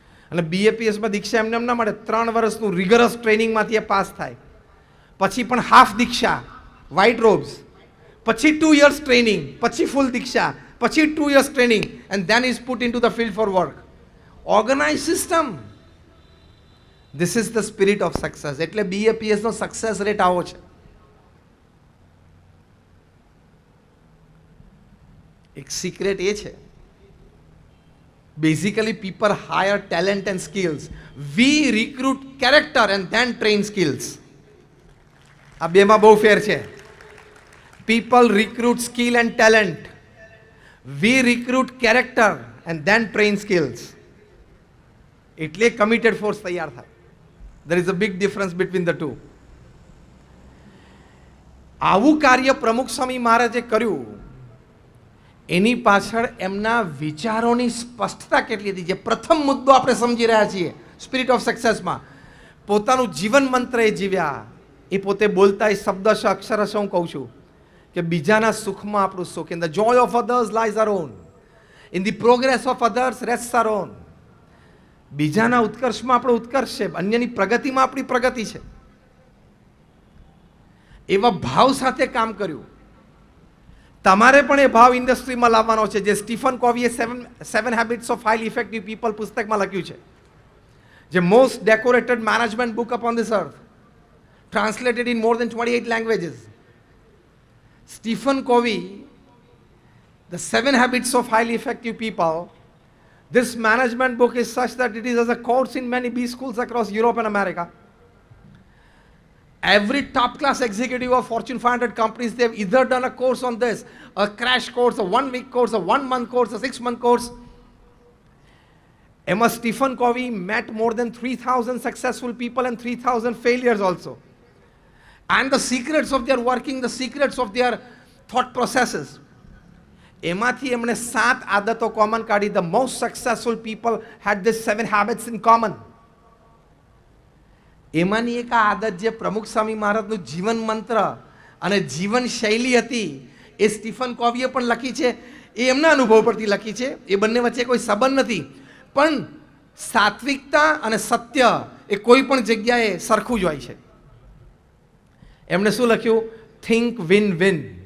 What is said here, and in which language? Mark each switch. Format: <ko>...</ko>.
<gu>અને BAPSમાં દીક્ષા એમને ના મળે, 3 વર્ષનું રિગરસ ટ્રેનિંગમાંથી એ પાસ થાય, પછી પણ હાફ દીક્ષા, વ્હાઇટ રોબ્સ, પછી 2 years ટ્રેનિંગ, પછી ફૂલ દીક્ષા, પછી 2 years training,</gu> <en>And then is put into the field for work. Organise system. This is the spirit of success.</en> <gu>એટલે BAPSનો સક્સેસ રેટ આવો છે. એક સિક્રેટ એ છે,</gu> <en>basically people hire talent and skills. We recruit character and then train skills.</en> <gu>આ બેમાં બહુ ફેર છે.</gu> <en>People recruit skill and talent. We recruit character and then train skills.</en> <gu>એટલે committed force તૈયાર થાય.</gu> <en>There is a big difference between the two.</en> <gu>આવું કાર્ય પ્રમુખ સ્વામી મહારાજે કર્યું, એની પાછળ એમના વિચારોની સ્પષ્ટતા કેટલી હતી. જે પ્રથમ મુદ્દો આપણે સમજી રહ્યા છીએ સ્પિરિટ ઓફ સક્સેસમાં, પોતાનું જીવન મંત્ર એ જીવ્યા. એ પોતે બોલતા એ શબ્દશ અક્ષરશ હું કહું છું કે બીજાના સુખમાં આપણું સુખ.</gu> <en>In the joy of others lies our own, in the progress of others rest our own.</en> <gu>બીજાના ઉત્કર્ષમાં આપણો ઉત્કર્ષ છે, અન્યની પ્રગતિમાં આપણી પ્રગતિ છે. એવા ભાવ સાથે કામ કર્યું. તમારે પણ એ ભાવ ઇન્ડસ્ટ્રીમાં લાવવાનો છે, જે Stephen કોવીએ 7 habits of highly effective people પુસ્તકમાં લખ્યું છે, જે most decorated management book upon this earth,</gu> <en>translated in more than 28 languages. Stephen Covey, The 7 Habits of Highly Effective People, this management book is such that it is as a course in many B schools across Europe and America. Every top class executive of Fortune 500 companies, they've either done a course on this, a crash course, a 1-week course, a 1-month course, a 6-month course. Emma Stephen Covey met more than 3,000 successful people and 3,000 failures also. And the secrets of their working, the secrets of their thought processes.</en> <gu>એમાંથી એમણે 7 આદતો common કાઢી.</gu> <en>The most successful people had these 7 habits in common.</en> <gu>એમાંની એક આ આદત જે પ્રમુખ સ્વામી મહારાજનું જીવન મંત્ર અને જીવન શૈલી હતી, એ સ્ટીફન કોવીએ પણ લખી છે. એ એમના અનુભવ પરથી લખી છે. એ બંને વચ્ચે કોઈ સંબંધ નથી. પણ સાત્વિકતા અને સત્ય એ કોઈ પણ જગ્યાએ સરખું જ હોય છે. એમણે શું લખ્યું? Think win win.</gu>